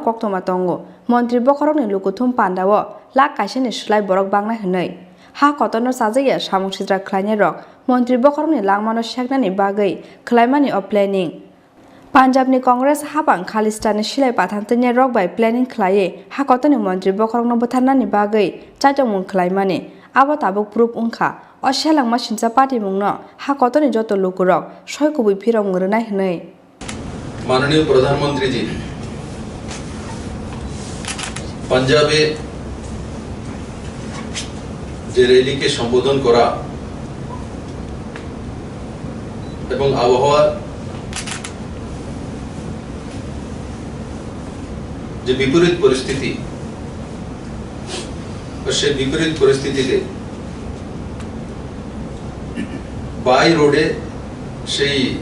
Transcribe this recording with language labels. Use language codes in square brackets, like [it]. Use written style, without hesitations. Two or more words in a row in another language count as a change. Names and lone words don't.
[trp] Koktwma tongo mantri bokrokni lukuthum pandawo lak kaisani slai borok bangnai hwnei ha kotono sajaya samung sidra khlainai rok mantri bokrokni langmano seknani bagui khlaimani o planning Punjab ni Congress habang Khalistan silai pathamtani rok [en] by planning [trp] khlaiye ha kotoni mantri bokrokno botharnani bagui chaitongmung khlaimani abo tabuk proof ungkha o selangma sincha party mungno ha kotoni joto lukurok soikubui phirong ngrwnai hnei [bn] মাননীয় প্রধানমন্ত্রী জী পাঞ্জাবে যে র্যালিকে সম্বোধন করা এবং আবহাওয়ার যে বিপরীত পরিস্থিতি সেই বিপরীত পরিস্থিতিতে বাই রোডে সেই